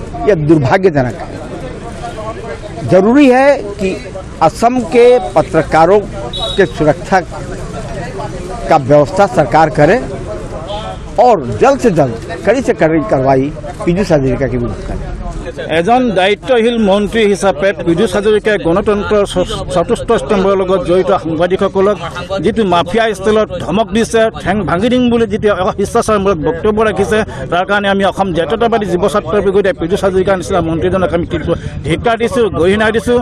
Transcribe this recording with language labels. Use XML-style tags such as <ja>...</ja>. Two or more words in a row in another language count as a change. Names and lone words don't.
<hi>यह दुर्भाग्यजनक है। जरूरी है कि असम के पत्रकारों के सुरक्षा का व्यवस्था सरकार करे और जल्द से जल्द कड़ी से कड़ी कार्रवाई पीयूष हाजरिका के विरुद्ध करे।</hi> <as>এজন দায়িত্বশীল মন্ত্ৰী হিচাপে পীযূষ হাজৰিকাই গণতন্ত্ৰৰ চতুৰ্থ স্তম্ভৰ লগত জড়িত সাংবাদিকসকলক যিটো মাফিয়া ষ্টাইলত ধমক দিছে, ঠেং ভাঙি দিম বুলি যিটো শিষ্টাচাৰমূলক বক্তব্য ৰাখিছে, তাৰ কাৰণে আমি অসম জাতীয়তাবাদী যুৱ ছাত্ৰ পৰিষদে পীযূষ হাজৰিকাৰ নিচিনা মন্ত্ৰীজনক আমি ধিক্কাৰ দিছোঁ, গৰিহণা দিছোঁ।</as>